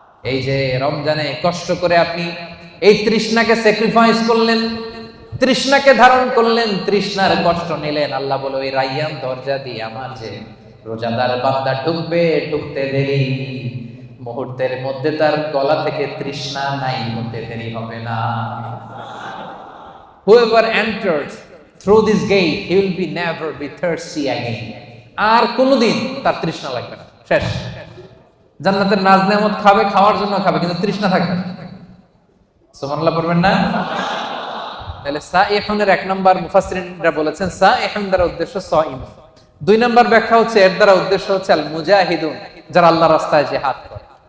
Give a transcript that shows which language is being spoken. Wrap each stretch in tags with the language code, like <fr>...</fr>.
<bn>এই যে রমজানে কষ্ট করে আপনি এই তৃষ্ণাকে স্যাক্রিফাইস করলেন, তৃষ্ণাকে ধারণ করলেন, তৃষ্ণার কষ্ট নিলেন। আল্লাহ বলে ওই রাইয়ান দরজা দিয়ে আমার যে রোজাদার বান্দা ঢুকবে, ঢুকতে দেরি, মুহূর্তের মধ্যে তার গলা থেকে তৃষ্ণা নাই হতে দেরি হবে না।</bn> <en>Whoever enters through this gate, he will be never be thirsty again.</en> <bn>আর কোনোদিন তার তৃষ্ণা লাগবে না, শেষ। জান্নাতের নাজ নেয়ামত খাবে, খাওয়ার জন্য খাবে, কিন্তু তৃষ্ণা থাকবে না। সুবহানাল্লাহ পড়বেন না? তাহলে সাইহুনের এক নম্বর মুফাসসিরিনরা বলেছেন সাইহুন দ্বারা উদ্দেশ্য সাইম। দুই নম্বর ব্যাখ্যা হচ্ছে এর দ্বারা উদ্দেশ্য হচ্ছে আল মুজাহিদুন, যারা আল্লাহর রাস্তায় জিহাদ করে।</bn>